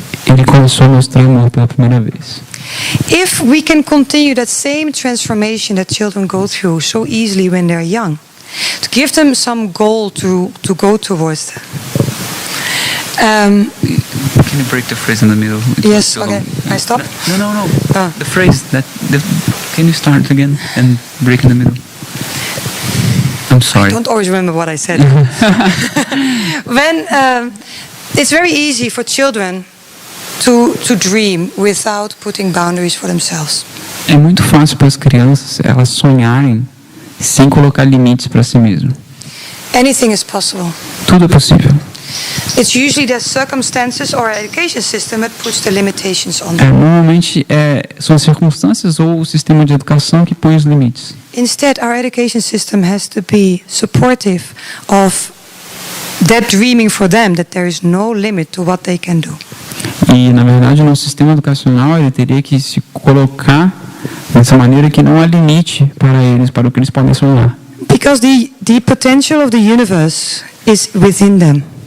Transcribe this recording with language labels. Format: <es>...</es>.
<pt>ele começou a mostrar amor pela primeira vez.</pt> <en>If we can continue that same transformation that children go through so easily when they're young, to give them some goal to go towards that. Can you break the phrase in the middle? It was Yes, too okay. long. I stop? No. Ah. The phrase can you start again and break in the middle? I'm sorry. I don't always remember what I said. When it's very easy for children to dream without putting boundaries for themselves.</en> <pt>É muito fácil para as crianças elas sonharem sem colocar limites para si mesmo.</pt> <en>Anything is possible.</en> <pt>Tudo é possível.</pt> <en>It's usually the circumstances or education system that puts the limitations on them.</en> <pt>Normalmente são as circunstâncias ou o sistema de educação que põe os limites.</pt> <en>Instead, our education system has to be supportive of that dreaming for them, that there is no limit to what they can do.</en> <pt>E, na verdade, o nosso sistema educacional ele teria que se colocar dessa maneira que não há limite para eles, para o que eles podem sonhar.</pt> <en>Because the potential of the universe is within them.</en>